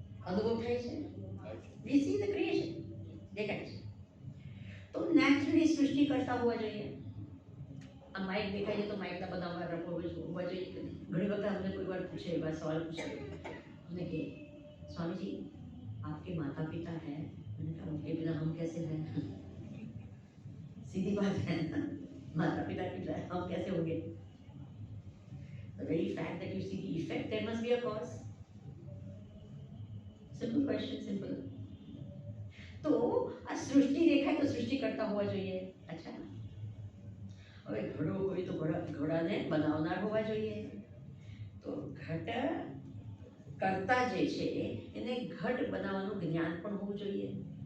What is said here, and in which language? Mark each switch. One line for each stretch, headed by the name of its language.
Gujarati: અનુભવ થાય છે?
English: We see the creation.
Gujarati: દેખાય છે. તો નેચરલી સૃષ્ટિ કરતા હોવા જોઈએ. આ માઇક દેખાય છે તો માઇકના બનાવવા હોવા જોઈએ કે નહીં? ઘણી વખત અમને કોઈ વાર પૂછે, એવા સવાલ પૂછે અમને કે
Hindi: स्वामी जी आपके माता पिता हैं? मैंने कहा उनके बिना हम कैसे हैं? सीधी बात है ना, माता पिता के बिना हम कैसे होंगे?
English: The very fact that you see the effect, there must be a cause. Simple question, simple.
Gujarati: तो આ સૃષ્ટિ દેખાય તો સૃષ્ટિ કરતા હોવા જોઈએ. અચ્છા, હવે ઘડો હોય તો ઘોડાને બનાવનાર હોવા જોઈએ. તો ઘટ કરતા જે છે એને ઘટ બનાવવાનું જ્ઞાન પણ હોવું જોઈએ.